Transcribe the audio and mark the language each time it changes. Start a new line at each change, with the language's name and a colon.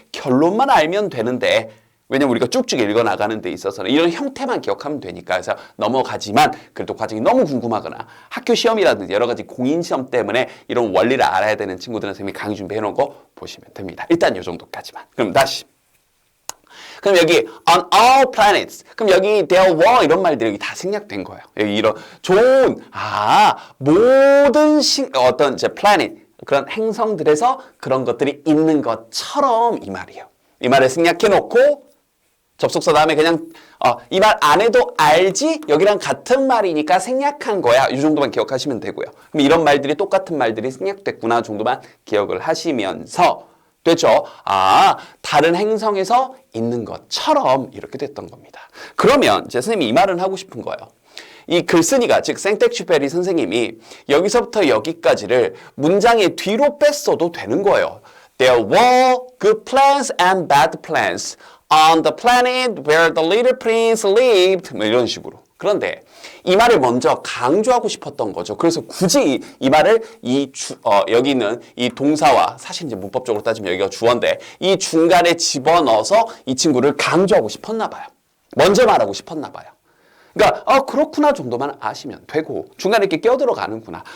Korean: 결론만 알면 되는데 왜냐면 우리가 쭉쭉 읽어나가는 데 있어서는 이런 형태만 기억하면 되니까 그래서 넘어가지만 그래도 과정이 너무 궁금하거나 학교 시험이라든지 여러 가지 공인시험 때문에 이런 원리를 알아야 되는 친구들은 선생님이 강의 준비해 놓은 거 보시면 됩니다. 일단 이 정도까지만. 그럼 다시. 그럼 여기
English: on all planets.
Korean: 그럼 여기
English: there were
Korean: 이런 말들이 여기 다 생략된 거예요. 여기 이런 좋은 모든 어떤 이제 planet 그런 행성들에서 그런 것들이 있는 것처럼 이 말이에요. 이 말을 생략해 놓고 접속사 다음에 그냥 이 말 안 해도 알지? 여기랑 같은 말이니까 생략한 거야. 이 정도만 기억하시면 되고요. 그럼 이런 말들이 똑같은 말들이 생략됐구나 정도만 기억을 하시면서 됐죠? 다른 행성에서 있는 것처럼 이렇게 됐던 겁니다. 그러면 제 선생님이 이 말은 하고 싶은 거예요. 이 글쓴이가 즉 생텍쥐페리 선생님이 여기서부터 여기까지를 문장의 뒤로 뺐어도 되는 거예요.
English: There were good plants and bad plants on the planet where the little prince lived.
Korean: 뭐 이런 식으로. 그런데 이 말을 먼저 강조하고 싶었던 거죠. 그래서 굳이 이 말을 여기 있는 이 동사와 사실 이제 문법적으로 따지면 여기가 주어인데 이 중간에 집어넣어서 이 친구를 강조하고 싶었나 봐요. 먼저 말하고 싶었나 봐요. 그러니까 그렇구나 정도만 아시면 되고 중간에 이렇게 껴들어가는구나.